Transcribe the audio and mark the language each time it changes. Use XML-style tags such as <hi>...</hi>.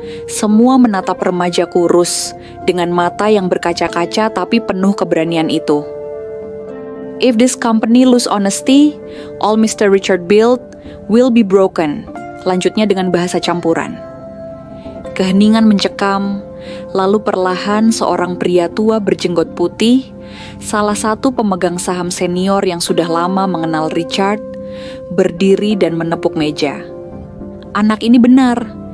<id>Semua menatap remaja kurus dengan mata yang berkaca-kaca tapi penuh keberanian itu.</id> <en>"If this company lose honesty, all Mr. Richard built will be broken."</en> <id>Lanjutnya dengan bahasa campuran. Keheningan mencekam, lalu perlahan seorang pria tua berjenggot putih, salah satu pemegang saham senior yang sudah lama mengenal Richard, berdiri dan menepuk meja. Anak ini benar.</id>